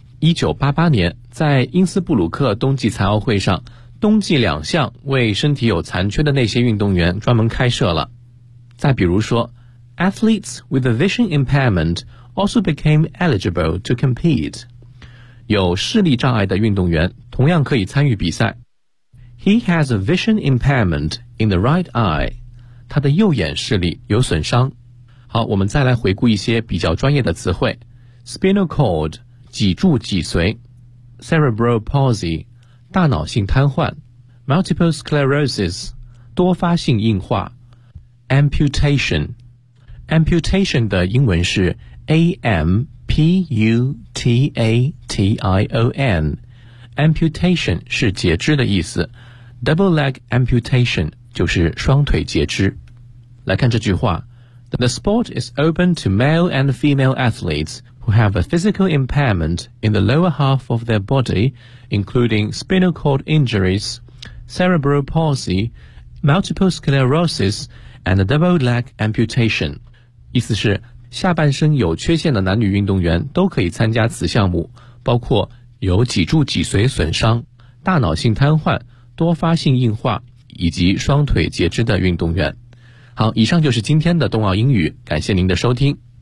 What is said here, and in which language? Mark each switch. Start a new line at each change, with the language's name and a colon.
Chinese: 1988年，在因斯布鲁克冬季残奥会上，冬季两项为身体有残缺的那些运动员专门开设了。再比如说
English: ，athletes with a vision impairment。 also became eligible to compete.
Chinese: 有视力障碍的运动员同样可以参与比赛。
English: He has a vision impairment in the right eye.
Chinese: 他的右眼视力有损伤。好，我们再来回顾一些比较专业的词汇。 Spinal cord, 脊柱脊髓。Cerebral palsy, 大脑性瘫痪。 Multiple sclerosis, 多发性硬化。 Amputation, Amputation 的英文是A-M-P-U-T-A-T-I-O-N Amputation 是截肢的意思， Double leg amputation 就是双腿截肢。来看这句话，
English: The sport is open to male and female athletes who have a physical impairment in the lower half of their body, including spinal cord injuries, cerebral palsy, multiple sclerosis, and a double leg amputation。
Chinese: 意思是下半身有缺陷的男女运动员都可以参加此项目，包括有脊柱脊髓损伤、大脑性瘫痪、多发性硬化以及双腿截肢的运动员。好，以上就是今天的冬奥英语，感谢您的收听。